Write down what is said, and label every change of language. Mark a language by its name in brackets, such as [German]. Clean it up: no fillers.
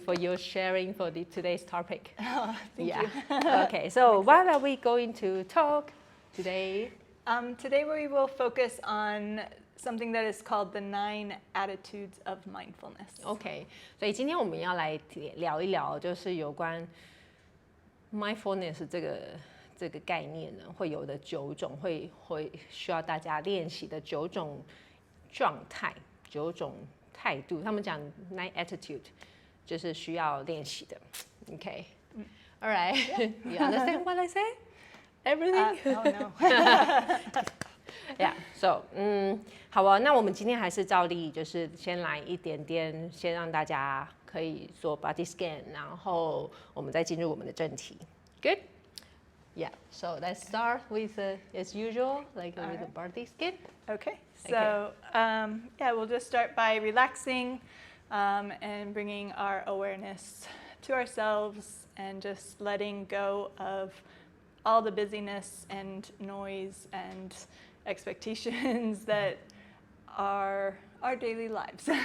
[English] for your sharing for today's topic. Oh, thank you. Okay, so what are we going to talk today? Today we will focus on something that is called the 9 attitudes of mindfulness. [Chinese] OK，所以今天我们要来聊一聊，就是有关 mindfulness 这个概念呢，会有的9种会需要大家练习的9种状态、9种态度。他们讲 9 attitude 就是需要练习的。 [English] OK， all right， you understand what I say? Everything? Oh no. [Chinese] Yeah, so 好啊，那我们今天还是照例，就是先来一点点，先让大家可以做 body scan， 然后我们再进入我们的正题。 [English] Good? Yeah. So let's start with as usual, like with the body scan. Okay. So yeah, we'll just start by relaxing and bringing our awareness to ourselves and just letting go of all the busyness and noise and expectations that are our daily lives.